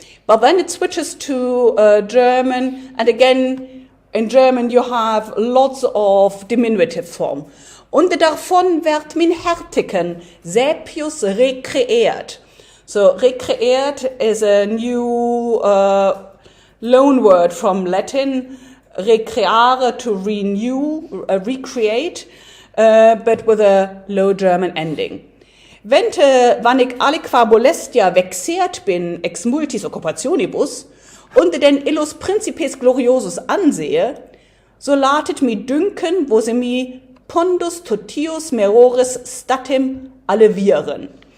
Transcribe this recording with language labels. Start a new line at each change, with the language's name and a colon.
English: But then it switches to German, and again, in German you have lots of diminutive form.
Low German: Und davon wird min Hertiken
Latin: saepius
Low German: recreert.
English: So recreert is a new loan word from Latin, recreare, to renew, recreate, but with a Low German ending.
Low German: Wann ich
Latin: aliqua molestia
Low German: vexert bin
Latin: ex multis occupationibus
Low German: und den
Latin: illus principes gloriosus
Low German: ansehe, so latet mi dünken, wo se mi
Latin: pondus totius meroris statim allevieren.